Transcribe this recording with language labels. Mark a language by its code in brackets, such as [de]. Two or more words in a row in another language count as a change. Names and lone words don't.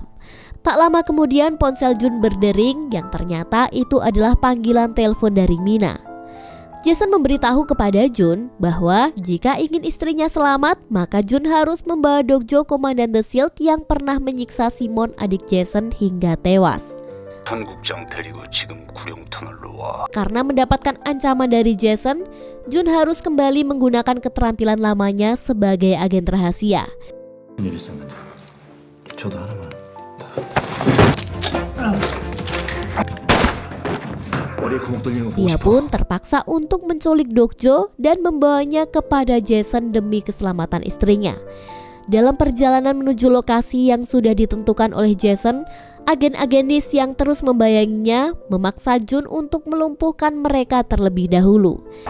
[id] Tak lama kemudian ponsel Jun berdering yang ternyata itu adalah panggilan telepon dari Mina. Jason memberitahu kepada Jun bahwa jika ingin istrinya selamat, maka Jun harus membawa Dokjo komandan The Shield yang pernah menyiksa Simon adik Jason hingga tewas. [ko] 구룡탄 국장 데리고 지금 구룡탄을로 와. [id] Karena mendapatkan ancaman dari Jason, Jun harus kembali menggunakan keterampilan lamanya sebagai agen rahasia. [ko] 무슨 일 있었는데? 저도 하나만. 머리에 구멍 뚫리는 거 보고 [id] Dia [ko] 싶어. [id] pun terpaksa untuk menculik Dokjo dan membawanya kepada Jason demi keselamatan istrinya. Dalam perjalanan menuju lokasi yang sudah ditentukan oleh Jason, agen-agen NIS yang terus membayanginya memaksa Jun untuk melumpuhkan mereka terlebih dahulu.